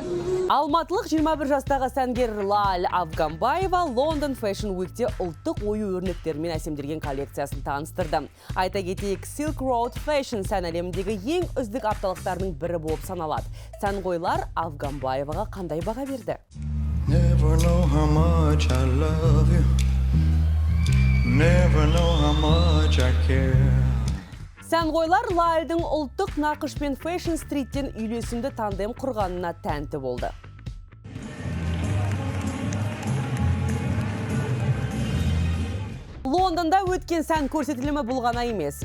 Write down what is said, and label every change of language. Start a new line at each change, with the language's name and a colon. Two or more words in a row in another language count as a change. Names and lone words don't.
Kazakh: Алматылық 21 жастағы сәнгер Лаль Афганбаева London Fashion Week'те ұлттық ою өрнектерімен әсемделген коллекциясын таныстырды. Айта кетейік, Silk Road Fashion сән әлеміндегі ең үздік апталықтарының бірі болып саналады. Сәнқойлар Афганбаеваға қандай баға берді?
English: Never know how much I love you. Never know how much I care.
Kazakh: Сәнқойлар Лальдың ұлттық нақыш пен Fashion Street'тен үйлесімді тандем құрғанына тәнті болды. Лондонда өткен сән көрсетілімі бұл ғана емес.